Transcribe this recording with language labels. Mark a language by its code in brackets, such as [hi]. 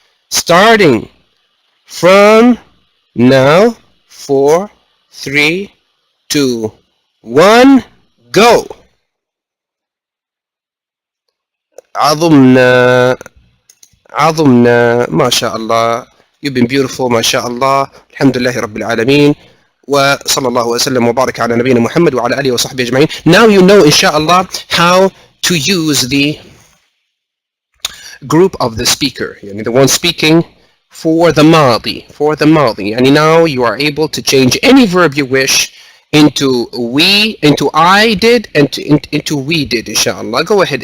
[en] Starting from now. 4, 3, 2, 1, go. [ar] عظمنا. عظمنا. MashaAllah. [en] You've been beautiful, MashaAllah. [ar] Alhamdulillahi Rabbil Alameen. وصلى الله وسلم وبارك على نبينا محمد وعلى آله وصحبه أجمعين. [en] Now you know, inshallah, how to use the group of the speaker, the one speaking, for the madi, and now you are able to change any verb you wish into we, into I did, and into we did, inshallah. Go ahead.